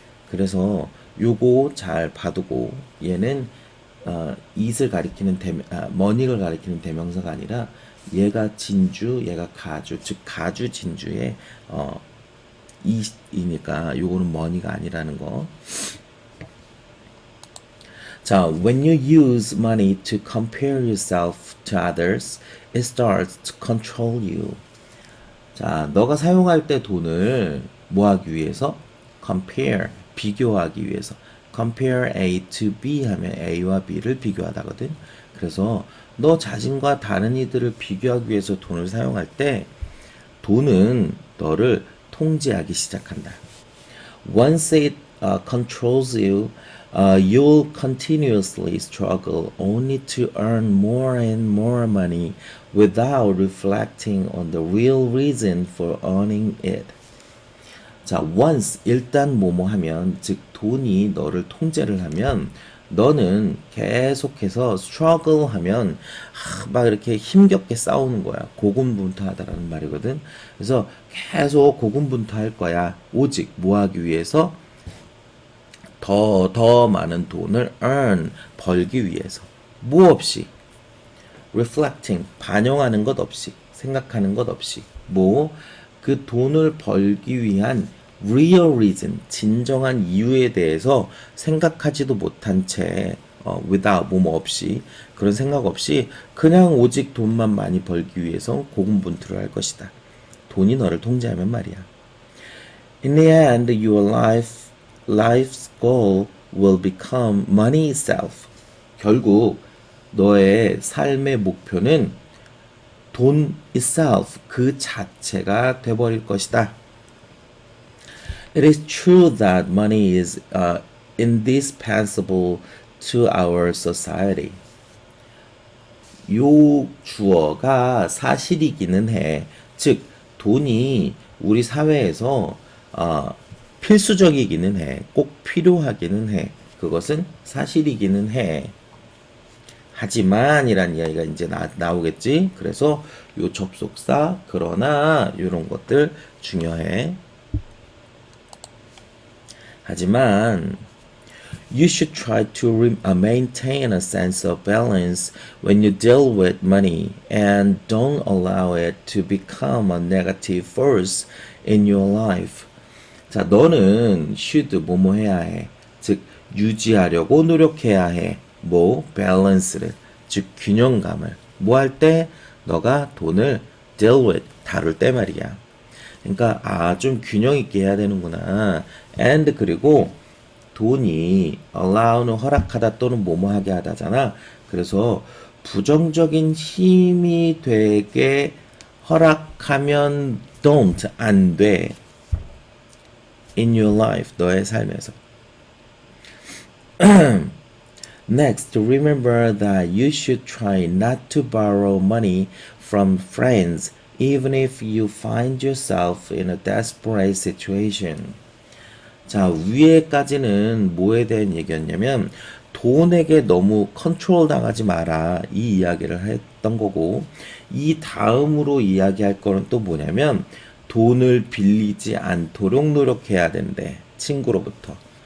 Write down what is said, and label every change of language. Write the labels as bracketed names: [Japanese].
[Korean] 그래서 요거 잘 봐두고 얘는 it을 가리키는 money를 가리키는 대명사가 아니라 얘가 진주, 얘가 가주, 즉 가주 진주의 it이니까 요거는 money가 아니라는 거. [English] 자, when you use money to compare yourself to others, it starts to control you. [Korean] 자, 너가 사용할 때 돈을 뭐 하기 위해서? compare, 비교하기 위해서. compare A to B 하면 A와 B를 비교하다거든. 그래서 너 자신과 다른 이들을 비교하기 위해서 돈을 사용할 때 돈은 너를 통제하기 시작한다. [English] Once it controls you, you'll continuously struggle only to earn more and more money without reflecting on the real reason for earning it. [Korean] 자, once 일단 뭐뭐 하면, 즉 돈이 너를 통제를 하면 너는 계속해서 struggle 하면 막 이렇게 힘겹게 싸우는 거야. 고군분투하다라는 말이거든. 그래서 계속 고군분투할 거야. 오직 뭐 하기 위해서? 더 많은 돈을 earn, 벌기 위해서. 뭐 없이, reflecting, 반영하는 것 없이, 생각하는 것 없이, 뭐 그 돈을 벌기 위한 real reason, 진정한 이유에 대해서 생각하지도 못한 채 without 뭐뭐 없이 그런 생각 없이 그냥 오직 돈만 많이 벌기 위해서 고군분투를 할 것이다. 돈이 너를 통제하면 말이야. [English] In the end, life's goal will become money itself. [Korean] 결국 너의 삶의 목표는 돈 itself, 그 자체가 돼버릴 것이다. [English] It is true that money is indispensable to our society. [Korean] 요 주어가 사실이기는 해. 즉, 돈이 우리 사회에서 필수적이기는 해. 꼭 필요하기는 해. 그것은 사실이기는 해. 하지만이란 이야기가 이제 나오겠지. 그래서 요 접속사, 그러나 이런 것들 중요해. 하지만 [English] you should try to maintain a sense of balance when you deal with money and don't allow it to become a negative force in your life. [Korean] 자, 너는 should 뭐뭐 해야 해. 즉 유지하려고 노력해야 해. 뭐 balance를, 즉 균형감을 뭐 할 때 너가 돈을 deal with 다룰 때 말이야. 그러니까 좀 균형 있게 해야 되는구나. and 그리고 돈이 allow는 허락하다 또는 뭐뭐하게 하다잖아. 그래서 부정적인 힘이 되게 허락하면 don't, 안 돼. [English] in your life, [Korean] 너의 삶에서. [English] Next, remember that you should try not to borrow money from friends even if you find yourself in a desperate situation. [Korean] 자, 위에까지는 뭐에 대한 얘기였냐면 돈에게 너무 컨트롤 당하지 마라, 이 이야기를 했던 거고, 이 다음으로 이야기할 거는 또 뭐냐면 돈을 빌리지 않도록 노력해야 된대. 친구로부터.